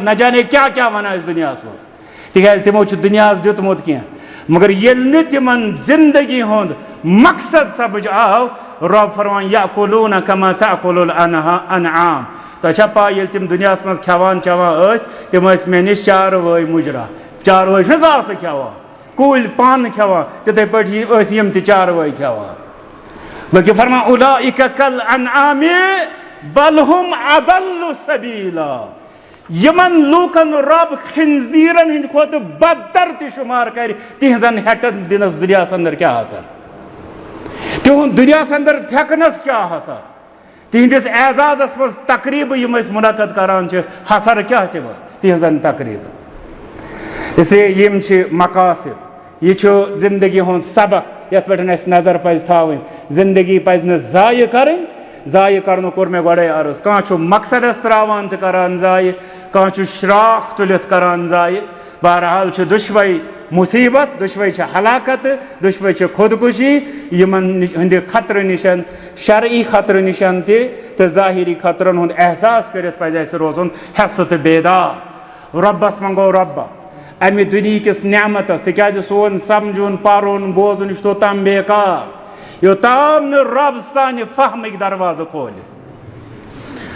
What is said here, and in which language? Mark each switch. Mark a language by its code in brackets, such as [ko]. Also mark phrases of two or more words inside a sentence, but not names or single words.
[ks] نہ جانے کیٛاہ کیٛاہ ونان أسۍ دُنیاہس منٛز تِکیٛازِ تِمو چھُ دُنیاہس دیُتمُت کینٛہہ مگر ییٚلہِ نہٕ تِمن زندگی ہُنٛد مقصد سمجھ آو رب فرمان [ar] یأکلوٗنَ کما تأکُلُ الانعام [ks] تۄہہِ چھا پاے ییٚلہِ تِم دُنیاہس منٛز کھٮ۪وان چٮ۪وان ٲسۍ تِم ٲسۍ مےٚ نِش چاروٲے مُجرا چاروٲے چھُنہ گاسہٕ کھٮ۪وان کُلۍ پن کھٮ۪وان تِتھٕے پٲٹھۍ ٲسۍ یِم تہِ چاروٲے کھٮ۪وان بلکہِ فرمان [ar] اُولئک کالانعام بل ہم اضل سبیلا [ks] یِمن لوٗکن رب خنزیٖرن ہٕنٛدِ کھۄتہٕ بدتر تہِ شُمار کرِ تِہنٛزن ہٮ۪ٹن دِنس دُنیاہس انٛدر کیٛاہ اثر تِہُنٛد دُنیاہس انٛدر تھٮ۪کنس کیٛاہ اثر تِہنٛدِس اعزازس منٛز تقریٖبہٕ یِم أسۍ مُنعقد کران چھِ حسر کیٛاہ تِمن تِہنٛزن تقریٖبن [ur] اس لیے [ks] یِم چھِ مقاصد یہ چھُ زندگی ہُنٛد سبق یتھ پٮ۪ٹھ اَسہِ نظر پزِ تھاوٕنۍ زندگی پزِ نہٕ ضایہِ کرٕنۍ ضایہِ کرنُک کوٚر مےٚ گۄڈے عرض کانٛہہ چھُ مقصدس تراوان تہٕ کران ضایہِ کانٛہہ چھُ شراکھ تُلِتھ کران ضایہِ بہرحال چھُ دُشوے مُصیبت دُشوے چھِ ہلاکتہٕ دُشوے چھِ خودکُشی یِمن ہٕنٛدِ خطرٕ نِشن شرعی خطرٕ نِشن تہِ تہٕ ظٲہِری خطرن ہُنٛد احساس کٔرِتھ پزِ اَسہِ روزُن حٮ۪سہٕ تہٕ بیدار رۄبس منٛگو رۄبہ امہِ دُنہِکِس نعمتس تِکیٛازِ سون سمجھُن پرُن بوزُن یہِ چھُ توٚتام بیکار یوٚتام نہٕ رب سانہِ فہمٕکۍ دروازٕ کھولہِ